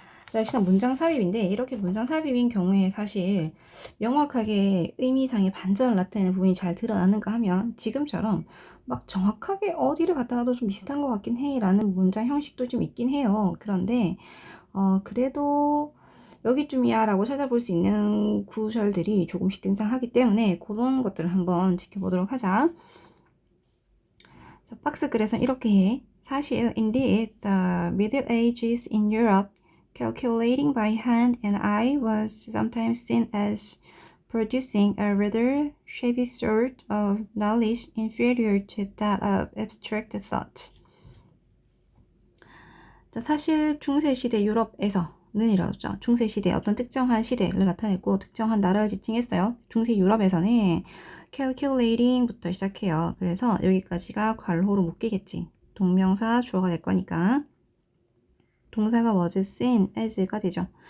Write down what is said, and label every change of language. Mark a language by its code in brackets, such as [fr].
[ko] 자, 역시나 문장 삽입인데, 이렇게 문장 삽입인 경우에 사실 명확하게 의미상의 반전을 나타내는 부분이 잘 드러나는가 하면 지금처럼 막 정확하게 어디를 갖다 놔도 좀 비슷한 것 같긴 해 라는 문장 형식도 좀 있긴 해요. 그런데 그래도 여기쯤이야 라고 찾아볼 수 있는 구절들이 조금씩 등장하기 때문에 그런 것들을 한번 지켜보도록 하자. 자, 박스 글에서 이렇게 해. 사실 [en] indeed the Middle Ages in Europe calculating by hand and eye was sometimes seen as producing a rather shabby sort of knowledge inferior to that of abstract thought. [ko] 자, 사실 중세시대 유럽에서는 이러죠. 중세시대 어떤 특정한 시대를 나타냈고 특정한 나라를 지칭했어요. 중세 유럽에서는 calculating부터 시작해요. 그래서 여기까지가 괄호로 묶이겠지. 동명사 주어가 될 거니까 동사가 [en] was seen as [ko] 가 되죠.